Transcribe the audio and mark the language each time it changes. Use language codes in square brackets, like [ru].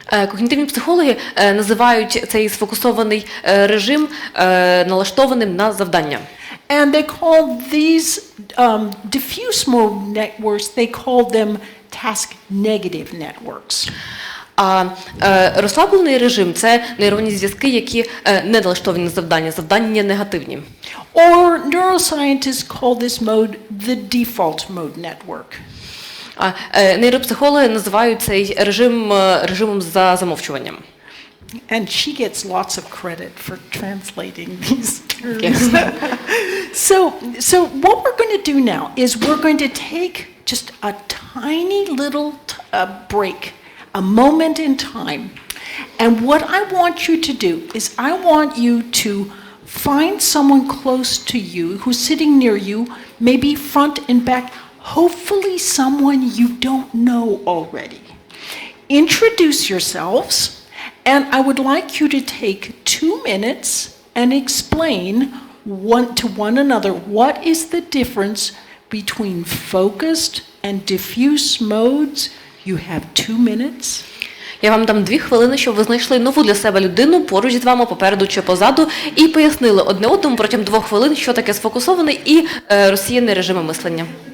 [uk] Когнітивні психологи називають цей сфокусований режим налаштованим на завдання. [en] And they call these diffuse mode networks, they call them task-negative networks. [uk] А розслаблений режим – це нейронні зв'язки, які не налаштовані на завдання, завдання негативні. [en] Or neuroscientists call this mode the default mode network. [uk] Нейропсихологи називають цей режим режимом за замовчуванням. [en] And she gets lots of credit for translating these terms. So what we're going to do now is we're going to take just a tiny little break, a moment in time. And what I want you to do is I want you to find someone close to you who's sitting near you, maybe front and back, hopefully someone you don't know already. Introduce yourselves, and I would like you to take 2 minutes and explain to one another what is the difference between focused and diffuse modes. You have 2 minutes. [uk] Я вам дам 2 хвилини, щоб ви знайшли нову для себе людину поруч з вами, попереду чи позаду, і пояснили одне одному протягом 2 хвилин, що таке сфокусований і розсіяний режими мислення.